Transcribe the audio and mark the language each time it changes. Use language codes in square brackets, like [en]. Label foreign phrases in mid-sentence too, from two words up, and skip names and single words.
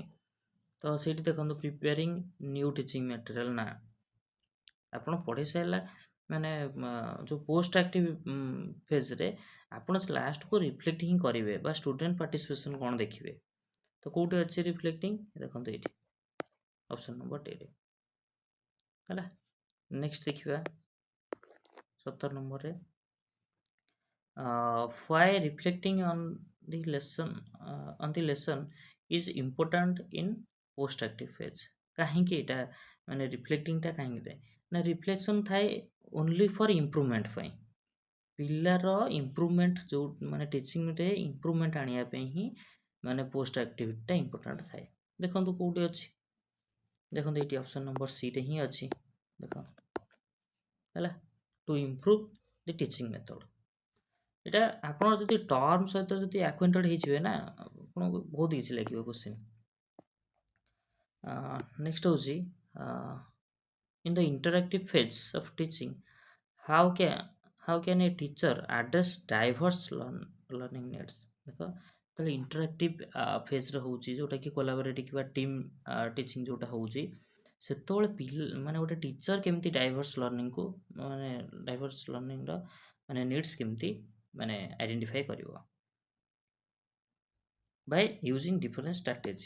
[or] ତ ସେଇଠି ଦେଖନ୍ତୁ [en] preparing new teaching material, [or] ନା ଆପଣ ପଢ଼ି ସାରିଲା ମାନେ ଯେଉଁ [en] post active phase [or] ଆପଣ ଲାଷ୍ଟକୁ ରିଫ୍ଲେକ୍ଟ ହିଁ କରିବେ ବା [en] student participation [or] କ'ଣ ଦେଖିବେ। ତ କେଉଁଠି ଅଛି ରିଫ୍ଲେକ୍ଟିଂ, ଦେଖନ୍ତୁ ଏଇଠି [en] option number [or] ଡିରେ ହେଲା। ନେକ୍ସଟ ଦେଖିବା 17 ନମ୍ବରରେ [en] why reflecting on the lesson is important in post active phase? [or] କାହିଁକି ଏଇଟା ମାନେ ରିଫ୍ଲେକ୍ଟିଂଟା କାହିଁକି ଥାଏ ନା ରିଫ୍ଲେକ୍ସନ୍ ଥାଏ [en] only for improvement [or] ପାଇଁ, ପିଲାର ଇମ୍ପ୍ରୁଭମେଣ୍ଟ ଯେଉଁ ମାନେ ଟିଚିଂରେ ଇମ୍ପ୍ରୁଭମେଣ୍ଟ ଆଣିବା ପାଇଁ ହିଁ ମାନେ ପୋଷ୍ଟ ଆକ୍ଟିଭିଟିଟା ଇମ୍ପୋର୍ଟାଣ୍ଟ ଥାଏ। ଦେଖନ୍ତୁ କେଉଁଠି ଅଛି, ଦେଖନ୍ତୁ ଏଇଠି [en] option number [or] ସିରେ ହିଁ ଅଛି, ଦେଖ ହେଲା [en] to improve the teaching method. [or] এটা ଆପଣ ଯଦି ଟର୍ମ ସହିତ ଯଦି ଆକ୍ୱେଣ୍ଟେଡ୍ ହେଇଯିବେ ନା ଆପଣଙ୍କୁ ବହୁତ ଇଜି ଲାଗିବ କ୍ୱେଶ୍ଚିନ୍। ନେକ୍ସଟ ହେଉଛି [en] in the interactive phase of teaching how can a teacher address diverse learning needs? [or] ଦେଖ ଯେତେବେଳେ ଇଣ୍ଟରାକ୍ଟିଭ୍ ଫେଜ୍ରେ ହେଉଛି ଯେଉଁଟାକି କୋଲାବରେଟିଭ୍ କିମ୍ବା [en] team teaching [or] ଯେଉଁଟା ହେଉଛି, ସେତେବେଳେ ମାନେ ଗୋଟେ ଟିଚର୍ କେମିତି [en] diverse learning [or] ମାନେ ନିଡ୍ସ କେମିତି ମାନେ ଆଇଡେଣ୍ଟିଫାଏ କରିବ [en] by using different strategy.